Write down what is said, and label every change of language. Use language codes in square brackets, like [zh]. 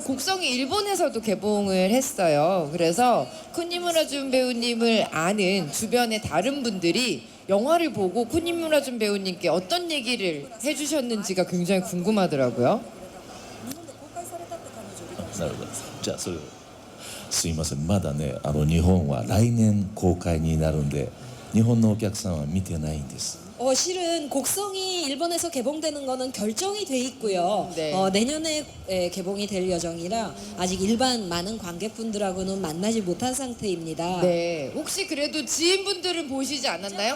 [ko] 곡성이 일본에서도 개봉을 했어요. 그래서 쿠니무라준 배우님을 아는 주변의 다른 분들이 영화를 보고 쿠니무라준 배우님께 어떤 얘기를 해주셨는지가 굉장히 궁금하더라고요. [ja] なるほど。じゃあそれをすいませんまだね日本は来年公開になるんで日本のお客さんは見てないんです。 [ko] 실은 곡성이 일본에서 개봉되는 거는 결정이 돼 있고요. 네. 내년에 개봉이 될 예정이라 아직 일반 많은 관객분들하고는 만나지 못한 상태입니다. 네, 혹시 그래도 지인분들은 보시지 않았나요?